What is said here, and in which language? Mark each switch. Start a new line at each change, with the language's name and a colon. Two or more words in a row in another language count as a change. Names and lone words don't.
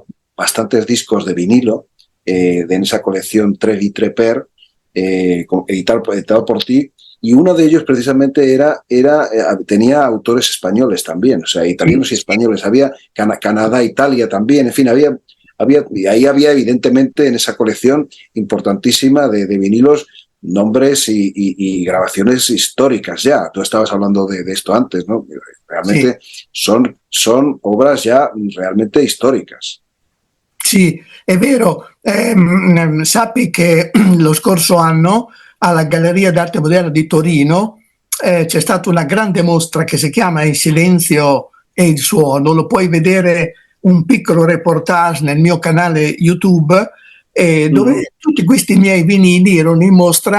Spanish: bastantes discos de vinilo en esa colección Trevi Treper, editado por ti, y uno de ellos precisamente tenía autores españoles también, o sea, italianos y españoles, había Canadá, Italia también, en fin, y ahí había evidentemente en esa colección importantísima de vinilos nombres y grabaciones históricas ya. Tú estabas hablando de esto antes, ¿no? Realmente son obras ya realmente históricas.
Italian: Sì, è vero. Sappi che lo scorso anno alla Galleria d'Arte Moderna di Torino c'è stata una grande mostra che si chiama Il silenzio e il suono. Lo puoi vedere, un piccolo reportage nel mio canale YouTube, dove tutti questi miei vinili erano in mostra.